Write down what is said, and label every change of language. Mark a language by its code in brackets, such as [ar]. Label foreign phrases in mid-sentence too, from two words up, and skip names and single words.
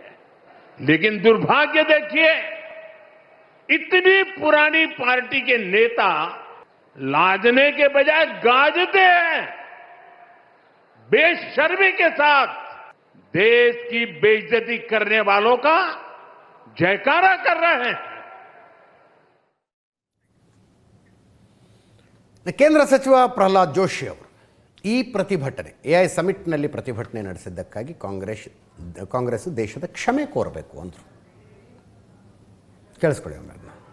[hi] लेकिन दुर्भाग्य देखिए, इतनी पुरानी पार्टी के नेता लाजने के बजाय गाजते हैं, बेशर्मी के साथ देश की बेइज्जती करने वालों का जयकारा कर रहे हैं। [kn] ಕೇಂದ್ರ ಸಚಿವ ಪ್ರಹ್ಲಾದ್ ಜೋಶಿ ಅವರು ಈ ಪ್ರತಿಭಟನೆ AI ಸಮಿಟ್ನಲ್ಲಿ ಪ್ರತಿಭಟನೆ ನಡೆಸಿದ್ದಕ್ಕಾಗಿ ಕಾಂಗ್ರೆಸ್ ದೇಶದ ಕ್ಷಮೆ ಕೋರಬೇಕು ಅಂದರು. ಕೇಳಿಸ್ಕೊಳ್ಳಿ ಒಮ್ಮೆ.